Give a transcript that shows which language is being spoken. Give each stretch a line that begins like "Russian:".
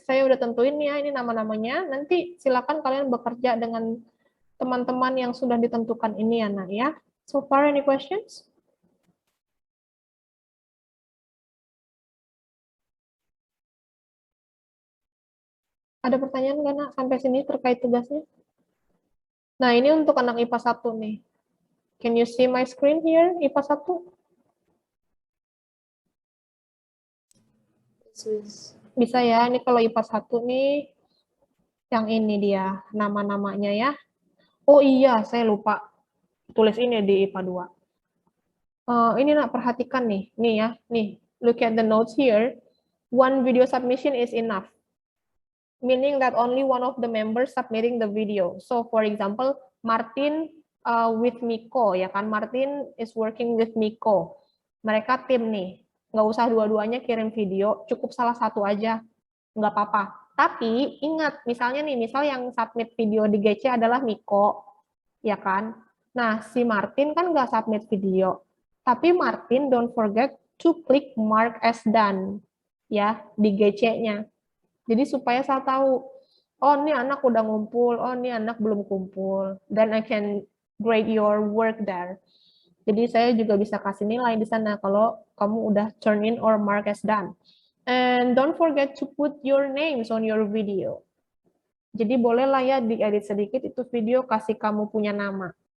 Indonesian: Saya udah tentuin ya, ini nama-namanya. Nanti silakan kalian bekerja dengan teman-teman yang sudah ditentukan ini ya, Nak ya.
English: So far, any questions?
Indonesian: Ada pertanyaan nggak, Nak, sampai sini terkait tugasnya? Nah, ini untuk anak IPA 1 nih.
English: Can you see my screen here, IPA 1?
Indonesian: Bisa ya, ini kalau IPA 1 nih, yang ini dia, nama-namanya ya. Oh iya, saya lupa tulis ini di IPA 2. Ini Nak, perhatikan nih ya, nih,
English: look at the notes here. One video submission is enough. Meaning that only one of the members submitting the video. So for example, Martin with Miko,
Indonesian: ya kan,
English: Martin is working with Miko.
Indonesian: Mereka tim nih, nggak usah dua-duanya kirim video, cukup salah satu aja, nggak apa-apa. Tapi ingat, misalnya nih, misal yang submit video di GC adalah Miko, ya kan. Nah, si Martin kan nggak submit video, tapi Martin
English: don't forget to click mark as done,
Indonesian: ya, di GC-nya. Jadi supaya saya tahu, oh ini anak udah ngumpul, oh ini anak belum kumpul,
English: then I can grade your work there.
Indonesian: Jadi saya juga bisa kasih nilai di sana kalau kamu udah
English: turn in or mark as done. And don't forget to put your names on your video.
Indonesian: Jadi bolehlah ya diedit sedikit itu video, kasih kamu punya nama.